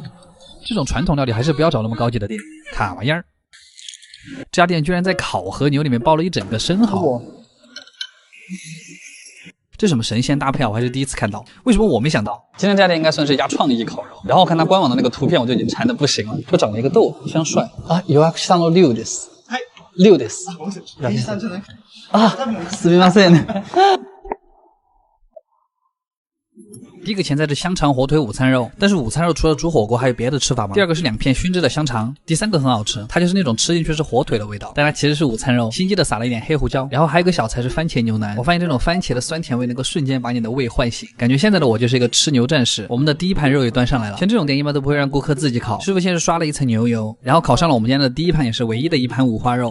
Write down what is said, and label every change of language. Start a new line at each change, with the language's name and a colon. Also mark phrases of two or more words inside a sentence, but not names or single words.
Chinese: 这种传统料理还是不要找那么高级的店，卡玩意儿。这家店居然在烤和牛里面包了一整个生蚝，这什么神仙搭配啊！我还是第一次看到，为什么我没想到？今天这家店应该算是一家创意烤肉。然后我看它官网的那个图片，我就已经馋得不行了。它长了一个痘，非常帅啊！
Japanese: 予約したの龍です。龍です。啊，すみません。
Chinese: 第一个前菜是香肠火腿午餐肉，但是午餐肉除了煮火锅还有别的吃法吗？第二个是2片熏制的香肠，第三个很好吃，它就是那种吃进去是火腿的味道，但它其实是午餐肉，心机的撒了一点黑胡椒。然后还有一个小菜是番茄牛腩，我发现这种番茄的酸甜味能够瞬间把你的胃唤醒，感觉现在的我就是一个吃牛战士。我们的第一盘肉也端上来了，像这种店一般都不会让顾客自己烤，师傅先是刷了一层牛油，然后烤上了我们今天的第一盘，也是唯一的一盘五花肉。